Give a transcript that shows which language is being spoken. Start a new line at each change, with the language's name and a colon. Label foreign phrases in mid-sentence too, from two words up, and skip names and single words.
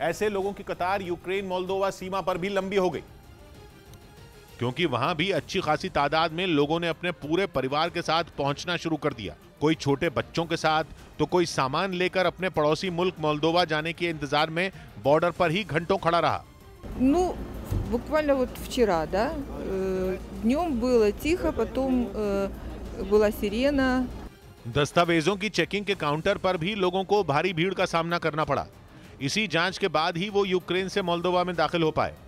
Hindi: ऐसे लोगों की कतार यूक्रेन मोल्दोवा सीमा पर भी लंबी हो गई, क्योंकि वहां भी अच्छी खासी तादाद में लोगों ने अपने पूरे परिवार के साथ पहुंचना शुरू कर दिया। कोई छोटे बच्चों के साथ तो कोई सामान लेकर अपने पड़ोसी मुल्क मोल्दोवा जाने के इंतजार में बॉर्डर पर ही घंटों खड़ा रहा।
Russian: Ну, буквально вот вчера, да, днем было тихо, потом была сирена.
Hindi: दस्तावेजों की चेकिंग के काउंटर पर भी लोगों को भारी भीड़ का सामना करना पड़ा। इसी जांच के बाद ही वो यूक्रेन से मोल्दोवा में दाखिल हो पाए।